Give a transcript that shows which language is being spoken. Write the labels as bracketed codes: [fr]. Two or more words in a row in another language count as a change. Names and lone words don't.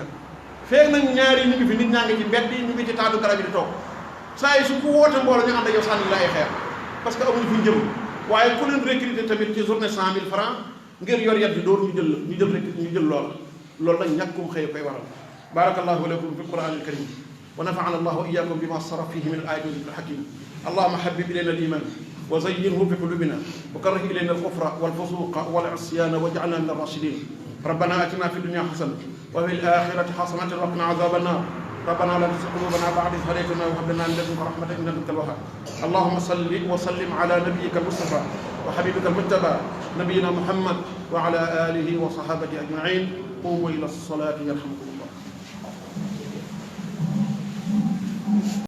[wo] feeg nag ñaari ñu ngi fi nit ñaa ngi ci mbedd yi ñu ngi ci taatu garab yi di toog saa yi su ko woote mbooloo ñu ànd ak yow sànni la ay xeer [fr] parce que [wo] amuñu fi ñu jëm waaye ku leen recruter tamit ci journée 100 000 francs ngir yor yat bi door ñu jël loola loolu nag ñàkkum xëy koy waral [ar] بارك الله لكم في القرآن الكريم ونفعنا الله وإياكم بما صرف فيه من الآيات والحكيم اللهم حبب إلينا الإيمان وزينه في قلوبنا وكره إلينا الكفر والفسوق والعصيان واجعلنا من الراشدين ربنا آتنا في الدنيا حسنة وفي الآخرة حسنة وقنا عذاب النار ربنا لا تزغ قلوبنا بعد إذ هديتنا وهب لنا من لدنك رحمة إنك أنت الوهاب اللهم صل وسلم على نبيك المصطفى وحبيبك المجتبى نبينا محمد وعلى آله وصحابته أجمعين قوموا إلى الصلاة يرحمكم الله